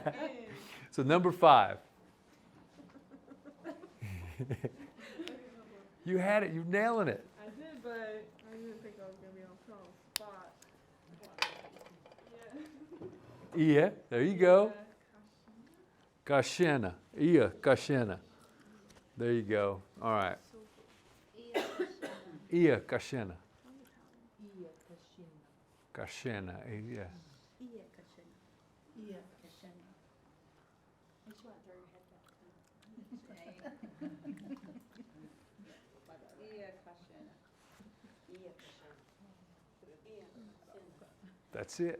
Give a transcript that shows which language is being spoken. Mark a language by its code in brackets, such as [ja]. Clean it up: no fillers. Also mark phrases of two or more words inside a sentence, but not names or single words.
[en] So number 5. You had it. You're nailing it. I did, but I didn't think I was going to be on the spot. Yeah, there you go. Gashena. O-gah-pah. There you go. All right. O-gah-pah. Gashena. Yeah. That's it.